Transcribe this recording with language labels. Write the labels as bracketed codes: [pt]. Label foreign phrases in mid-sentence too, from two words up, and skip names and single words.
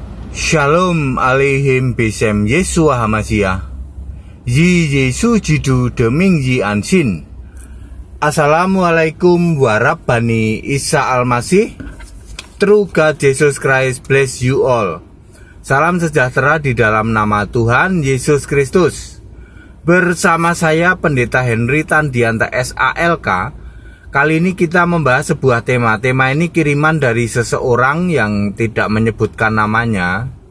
[he] שלום עליכם בשם ישוע המשיח. Yi Yesu jidu deming yi ansin. [ar] السلام عليكم ورحمة الله عيسى المسيح. [en] True God Jesus Christ bless you all. [id] Salam sejahtera di dalam nama Tuhan Yesus Kristus. Bersama saya Pendeta Henry Tandianta SALK. Kali ini kita membahas sebuah tema. Tema ini kiriman dari seseorang yang tidak menyebutkan namanya.